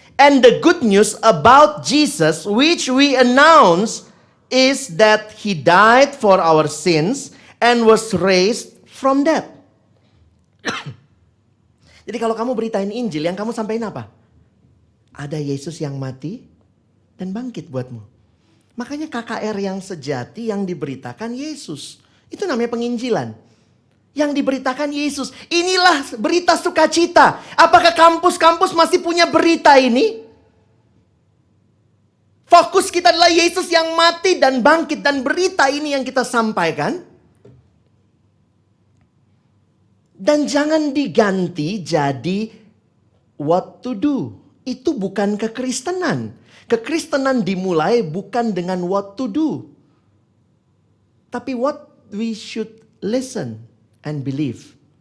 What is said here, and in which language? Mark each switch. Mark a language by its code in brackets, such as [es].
[en] And the good news about Jesus which we announce is that He died for our sins and was raised from death. [id] Jadi kalau kamu beritain Injil, yang kamu sampaikan apa? Ada Yesus yang mati dan bangkit buatmu. Makanya KKR yang sejati yang diberitakan Yesus. Itu namanya penginjilan. Yang diberitakan Yesus. Inilah berita sukacita. Apakah kampus-kampus masih punya berita ini? Fokus kita adalah Yesus yang mati dan bangkit. Dan berita ini yang kita sampaikan. Dan jangan diganti jadi [en] what to do. [id] Itu bukan kekristenan. Kekristenan dimulai bukan dengan [en] what to do. Tapi what we should listen and believe.